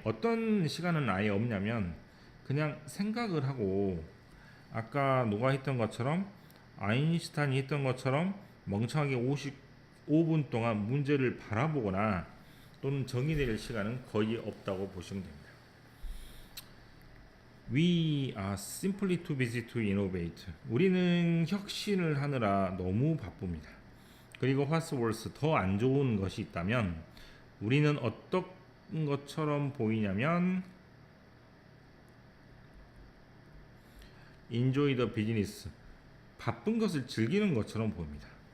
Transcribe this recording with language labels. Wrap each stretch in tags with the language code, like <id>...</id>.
<ko>어떤 시간은 아예 없냐면 그냥 생각을 하고 아까 누가 했던 것처럼 아인슈타인이 했던 것처럼 멍청하게 55분 동안 문제를 바라보거나 또는 정의 내릴 시간은 거의 없다고 보시면 됩니다.</ko> <en>We are simply too busy to innovate.</en> <ko>우리는 혁신을 하느라 너무 바쁩니다. 그리고</ko> <en>what's worse,</en> <ko>더 안 좋은 것이 있다면 우리는 어떤 것처럼 보이냐면</ko> <en>enjoy the business,</en> <ko>바쁜 것을 즐기는 것처럼 보입니다.</ko>